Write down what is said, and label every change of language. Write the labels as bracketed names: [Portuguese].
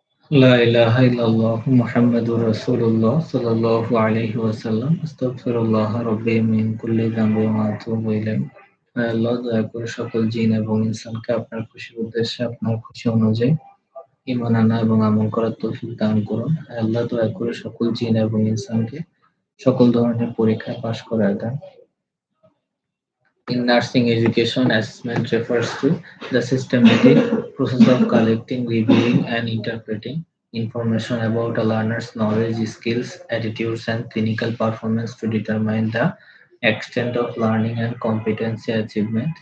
[Arabic] لا إله إلا الله محمد رسول الله صلى الله عليه وسلم استغفر الله ربي من كل ذنب وأتوب إليه. [Bangla] হায় আল্লাহ, দয়া করে সকল জিন এবং ইনসানকে আপনার খুশির উদ্দেশ্যে আপনার খুশি অনুযায়ী ঈমান আনা এবং আমল করার তৌফিক দান করুন। হায় আল্লাহ, দয়া করে সকল জিন এবং ইনসানকে সকল ধরনের পরীক্ষায় পাশ করায় দেন। [English] In nursing education, assessment refers to the systematic process of collecting, reviewing, and interpreting information about a learner's knowledge, skills, attitudes, and clinical performance to determine the extent of learning and competency achievement.